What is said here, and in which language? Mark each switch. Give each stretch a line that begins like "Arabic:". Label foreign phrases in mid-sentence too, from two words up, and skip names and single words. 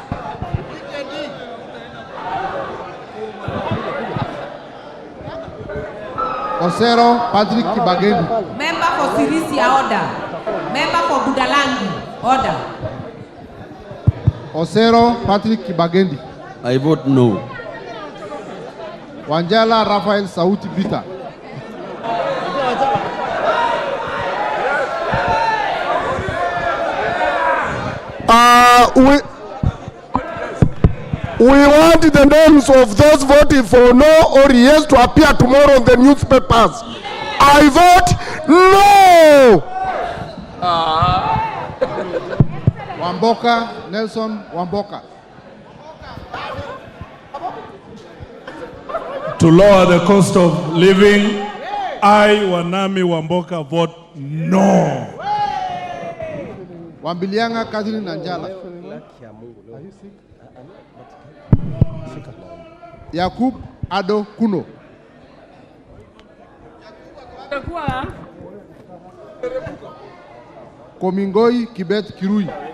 English: Osero Patrick Kibagendi. Member for Sirisia, order. Member for Budalangi, order. Osero Patrick Kibagendi. I vote no. Wanjala Raphael Sauti Bita. We want the names of those voting for no or yes to appear tomorrow in the newspapers. I vote no. Wamboka Nelson Wamboka. To lower the cost of living, I, Wanami Wamboka, vote no. Wambilianga Catherine Nanjala. Yakub Ado Kuno. Komingoi Kibet Kirui.